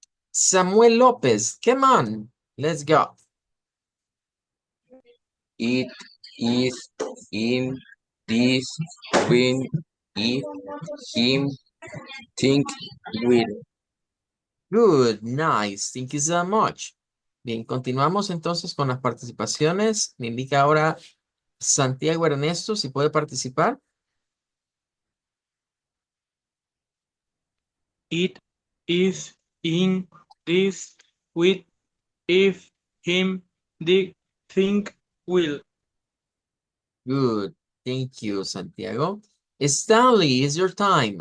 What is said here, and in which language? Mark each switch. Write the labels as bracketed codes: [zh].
[en] Samuel Lopez, come on, let's go. It is in this when if him think will. Good, nice, thank you so much. [es] Bien, continuamos entonces con las participaciones. Me indica ahora Santiago Ernesto si puede participar. [en] It is in this with if him the think will. Good, thank you, Santiago. Stanley, is your time.